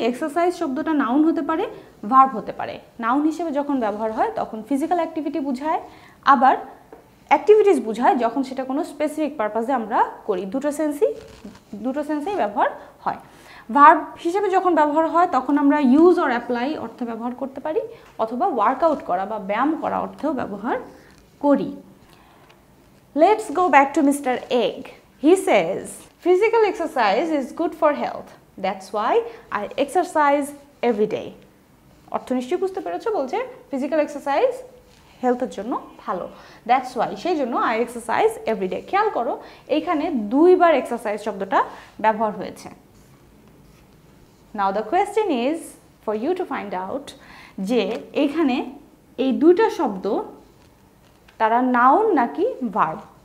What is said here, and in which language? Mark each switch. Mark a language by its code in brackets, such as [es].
[bn] Exercise শব্দটা noun হতে পারে, ভার্ব হতে পারে. নাউন হিসেবে যখন ব্যবহার হয় তখন ফিজিক্যাল অ্যাক্টিভিটি বোঝায়, আবার অ্যাক্টিভিটিস বোঝায় যখন সেটা কোনো স্পেসিফিক পারপাসে আমরা করি. দুটো সেন্সেই ব্যবহার হয়. ভার্ব হিসেবে যখন ব্যবহার হয় তখন আমরা ইউজ অর অ্যাপ্লাই অর্থে ব্যবহার করতে পারি, অথবা ওয়ার্কআউট করা বা ব্যায়াম করা অর্থেও ব্যবহার করি. [en] Let's go back to Mr. Egg. He says, physical exercise is good for health. That's why I exercise every day. [bn] অর্থ নিশ্চয়ই বুঝতে পেরেছো, বলছে ফিজিক্যাল এক্সারসাইজ হেলথের জন্য ভালো. [en] that's why, [bn] সেই জন্য [en] I exercise every day. [bn] খেয়াল করো এইখানে দুইবার এক্সারসাইজ শব্দটা ব্যবহার হয়েছে. [en] now the question is for you to find out [bn] যে এইখানে এই দুইটা শব্দ তারা নাউন নাকি ভার্ব.